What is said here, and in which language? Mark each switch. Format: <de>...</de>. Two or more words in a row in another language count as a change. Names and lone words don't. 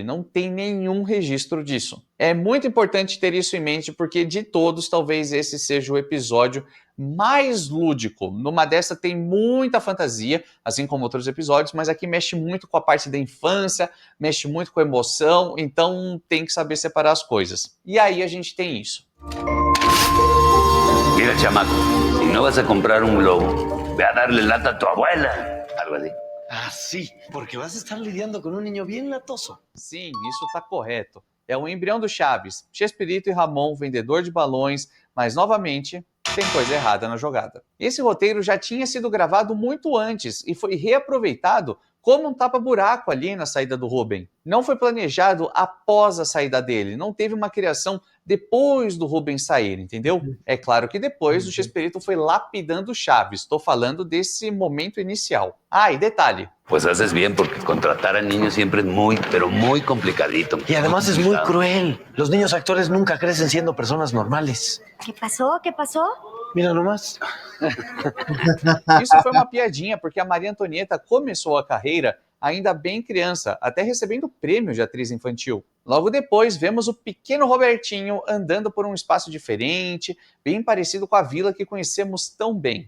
<pt>Não tem nenhum registro disso. É muito importante ter isso em mente, porque de todos, talvez esse seja o episódio mais lúdico. Numa dessa tem muita fantasia, assim como outros episódios, mas aqui mexe muito com a parte da infância, mexe muito com a emoção, então tem que saber separar as coisas. E aí a gente tem isso.</pt> <es>Mira, chamaco, si no vas a comprar un globo, ve a darle lata a tu abuela. Algo así. Ah, sí, porque vas a estar lidiando con un niño bien latoso.</es> <pt>Sim, isso está correto. É o embrião do Chaves, Chespirito e Ramon, vendedor de balões, mas novamente tem coisa errada na jogada. Esse roteiro já tinha sido gravado muito antes e foi reaproveitado como um tapa-buraco ali na saída do Ruben. Não foi planejado após a saída dele, não teve uma criação depois do Ruben sair, entendeu? É claro que depois o Chespirito foi lapidando Chaves, estou falando desse momento inicial. Ah, e detalhe.</pt> <es>Pues haces bien porque contratar a niños siempre es muy, pero muy complicadito. Y además es muy cruel. Los niños actores nunca crecen siendo personas normales. ¿Qué pasó? ¿Qué pasó? Mira nomás.</es> <pt>Isso foi uma piadinha, porque a Maria Antonieta começou a carreira ainda bem criança, até recebendo prêmio de atriz infantil. Logo depois, vemos o pequeno Robertinho andando por um espaço diferente, bem parecido com a vila que conhecemos tão bem.</pt>